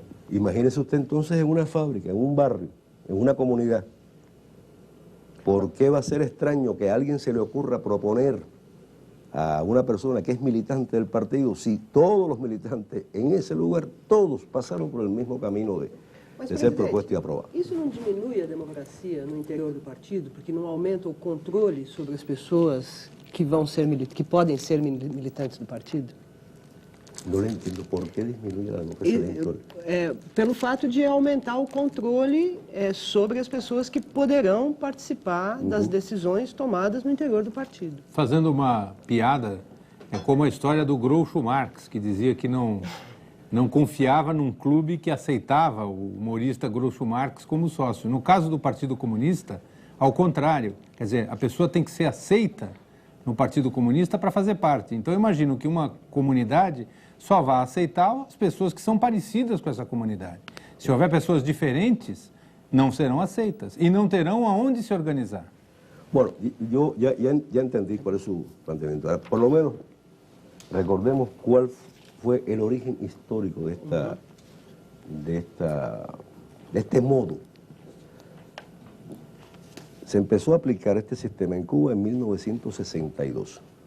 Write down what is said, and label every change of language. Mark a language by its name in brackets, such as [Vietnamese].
[Spanish] Imagínese usted entonces en una fábrica, en un barrio, en una comunidad. ¿Por qué va a ser extraño que a alguien se le ocurra proponer a una persona que es militante del partido si todos los militantes en esse lugar, todos pasaron por el mismo camino de ser propuesto [Portuguese] e aprovado? Isso não diminui a democracia no interior do partido, porque não aumenta o controle sobre as pessoas que podem ser militantes do partido? [Spanish] No le entiendo por qué disminuye la democracia dentro. [Portuguese] Pelo fato de aumentar o controle sobre as pessoas que poderão participar das decisões tomadas no interior do partido. Fazendo uma piada, é como a história do Groucho Marx, que dizia que não confiava num clube que aceitava o humorista Groucho Marx como sócio. No caso do Partido Comunista, ao contrário, quer dizer, a pessoa tem que ser aceita no Partido Comunista para fazer parte. Então, eu imagino que uma comunidade só vai aceitar as pessoas que são parecidas com essa comunidade. Se houver pessoas diferentes, não serão aceitas e não terão aonde se organizar. [Spanish] Bueno, yo ya entendí cuál es su planteamiento. Ahora, por lo menos, recordemos cuál fue el origen histórico de este modo. Se empezó a aplicar este sistema en Cuba en 1962.